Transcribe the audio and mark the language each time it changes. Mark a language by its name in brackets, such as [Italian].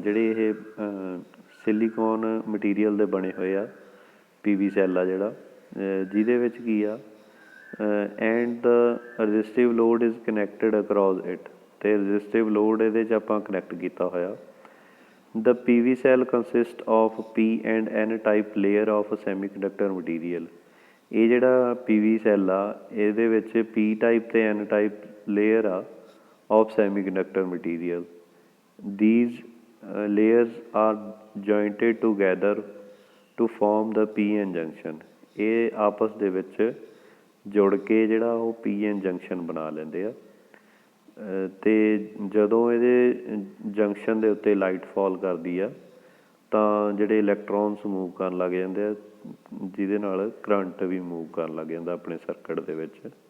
[Punjabi] ਜਿਹੜੇ ਇਹ silicone material ਦੇ ਬਣੇ ਹੋਏ ਆ PV ਸੈੱਲ ਆ ਜਿਹੜਾ, ਜਿਹਦੇ ਵਿੱਚ ਕੀ ਆ, [English] and the resistive load is connected across it, [Punjabi] ਅਤੇ ਰਜਿਸਟਿਵ ਲੋਡ ਇਹਦੇ 'ਚ ਆਪਾਂ ਕਨੈਕਟ ਕੀਤਾ ਹੋਇਆ। [English] The PV cell consist of P and N type layer of semiconductor material. [Punjabi] ਇਹ ਜਿਹੜਾ PV ਸੈੱਲ ਆ, ਇਹਦੇ ਵਿੱਚ P ਟਾਈਪ ਅਤੇ N ਟਾਈਪ ਲੇਅਰ ਆ of semiconductor material. [English] These layers are jointed together to form the PN junction। [Punjabi] ਇਹ ਆਪਸ ਦੇ ਵਿੱਚ ਜੁੜ ਕੇ ਜਿਹੜਾ ਉਹ PN ਜੰਕਸ਼ਨ ਬਣਾ ਲੈਂਦੇ ਆ, ਅਤੇ ਜਦੋਂ ਇਹਦੇ ਜੰਕਸ਼ਨ ਦੇ ਉੱਤੇ ਲਾਈਟ ਫਾਲ ਕਰਦੀ ਆ, ਤਾਂ ਜਿਹੜੇ ਇਲੈਕਟ੍ਰੋਨਸ ਮੂਵ ਕਰਨ ਲੱਗ ਜਾਂਦੇ ਆ, ਜਿਹਦੇ ਨਾਲ ਕਰੰਟ ਵੀ ਮੂਵ ਕਰਨ ਲੱਗ ਜਾਂਦਾ ਆਪਣੇ ਸਰਕਟ ਦੇ ਵਿੱਚ।